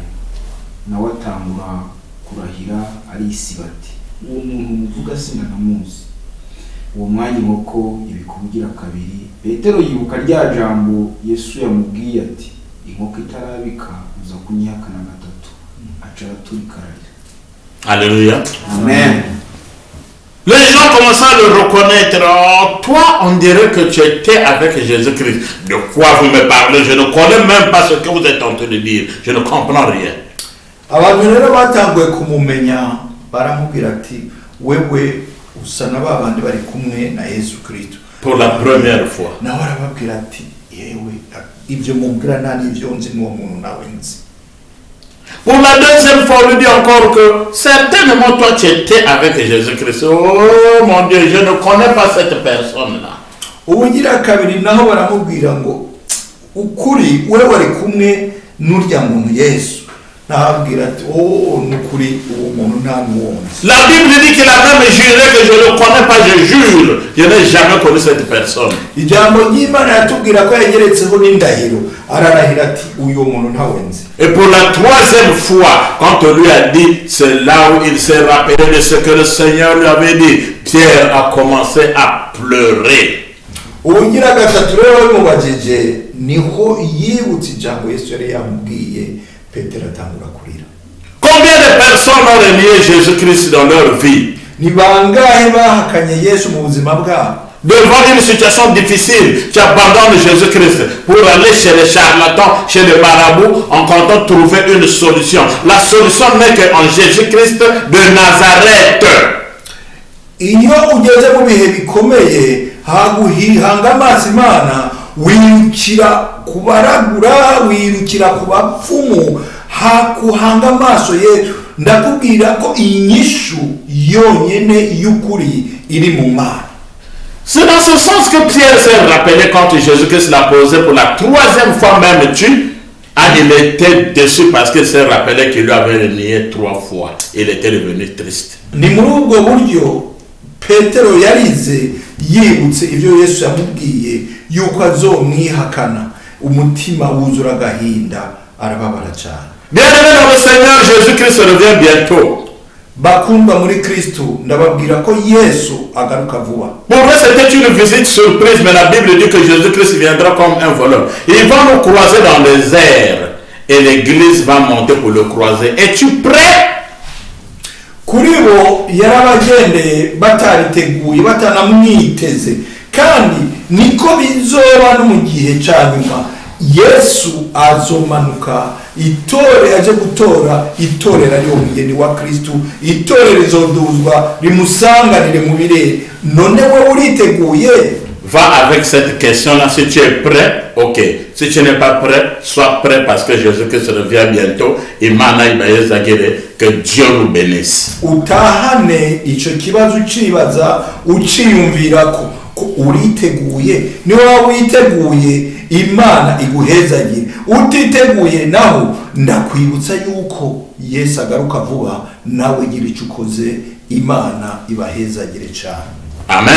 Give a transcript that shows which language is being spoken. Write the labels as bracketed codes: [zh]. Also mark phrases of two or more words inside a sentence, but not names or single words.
[rn] Nawe atangura kurahira arisiba ati, uwo muntu muvuga sinanamuzi. Uwo mwanya inkoko ibikubugira kabiri. Petero yibuka rya jambo Yesu yamubwiye ati, inkoko itarabika uza kunyihakana gatatu. Aca araturika. Alléluia. Amen. [fr] Les gens commencent à le reconnaître. Oh, toi, on dirait que tu étais avec Jésus-Christ. De quoi vous me parlez? Je ne connais même pas ce que vous êtes en train de dire. Je ne comprends rien. [rn] Abantu rero batanguye kumumenya baramubwira ati, wewe usa na babandi bari kumwe na Yesu Kristo. [fr] Pour la première fois. [rn] Nawe arababwira ati, yewe ibyo mubwira nta n'ibyo nzi n'uwo muntu nawe nzi. [fr] Pour la deuxième fois, on lui dit encore que certainement toi tu étais avec Jésus-Christ. Oh mon Dieu, je ne connais pas cette personne-là. [rn] Ubugira kabiri naho baramubwira ngo, ukuri wewe wari kumwe n'urya muntu Yesu. Nabwira ati, oh nukuri uwo muntu nta n'uwonzi. [fr] La Bible dit qu'il a même juré que je ne connais pas, je jure, je n'ai jamais connu cette personne. [rn] Ijambo ry'Imana yatubwira ko yageretseho n'indahiro, ararahira ati uyu muntu ntawe nzi. [fr] Et pour la troisième fois, quand on lui a dit, c'est là où il s'est rappelé de ce que le Seigneur lui avait dit. Pierre a commencé à pleurer. [rn] Ubugira gatatu rero bimubajije niho yibutse ijambo Yesu yari yamubwiye, Petero atangura kurira. [fr] Combien de personnes ont renié Jésus-Christ dans leur vie? [rn] Ni bangahe bahakanye Yesu mu buzima bwabo? [fr] Devant une situation difficile, tu abandonnes Jésus-Christ pour aller chez les charlatans, chez les marabouts, en comptant trouver une solution. La solution n'est qu'en Jésus-Christ de Nazareth. [rn] Iyo ugeze mu bihe bikomeye haguhihanga amaso Imana, wirukira kubaragura, wirukira kubapfumu, hakuhanga amaso Yesu. Ndakubwira ko inyishu yonyene y'ukuri iri mu Mana. [fr] C'est dans ce sens que Pierre s'est rappelé quand Jésus-Christ l'a posé pour la troisième fois même tu. Il était déçu parce qu'il s'est rappelé qu'il lui avait renié 3 fois. Il était devenu triste. [rn] Ni muri ubwo buryo Petero yarize yibutse ibyo Yesu yamubwiye yuko azomwihakana, umutima wuzura agahinda, arababara cyane. [fr] Bien-aimé dans le Seigneur, Jésus-Christ revient bientôt. [rn] Bakundwa muri Kristo, ndababwira ko Yesu agaruka vuba. [fr] Pour eux, c'était une visite surprise, mais la Bible dit que Jésus-Christ viendra comme un voleur. Il va nous croiser dans les airs et l'Église va monter pour le croiser. Es-tu prêt? [rn] Kuri bo yarabagendeye batariteguye, batanamwiteze, kandi niko bizoba no mu gihe cya nyuma. Yesu azomanuka, itore aje gutora, itorera ari umugeni wa Kristo, itorera rizoduzwa rimusanganire mu birere. None we uriteguye? [fr] Va avec cette question-là. Si tu es prêt, ok. Si tu n'es pas prêt, sois prêt parce que Jésus-Christ revient bientôt. [rn] Imana ibayezagire, [fr] que Dieu nous bénisse. [rn] Utahane ico kibazo ucibaza, uciyumvira ko uriteguye. Ni waba witeguye, Imana iguhezagire. Utiteguye naho, ndakwibutsa yuko Yesu agaruka vuba, nawe gira icyo ukoze, Imana ibahezagire cyane.